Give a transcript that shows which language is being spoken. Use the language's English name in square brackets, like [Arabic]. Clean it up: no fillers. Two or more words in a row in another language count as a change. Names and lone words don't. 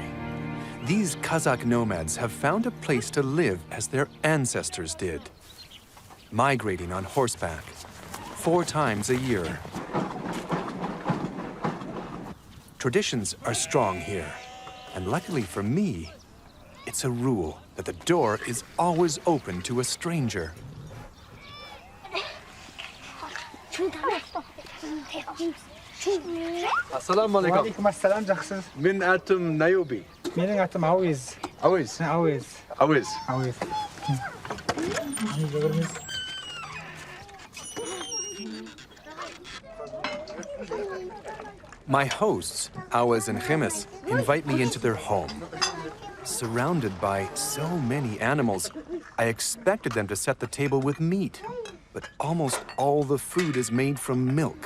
[English] These Kazakh nomads have found a place to live as their ancestors did, migrating on horseback 4 times a year. Traditions are strong here, and luckily for me, it's a rule that the door is always open to a stranger. [Arabic] السلام عليكم. وعليكم السلام, жақсыз. [Kazakh] Менің атым Niobe. Менің атым Ауез. Awis. Ауез. Awis. Ауез. [English] My hosts, Awaz and Khimis, invite me into their home. Surrounded by so many animals, I expected them to set the table with meat, but almost all the food is made from milk.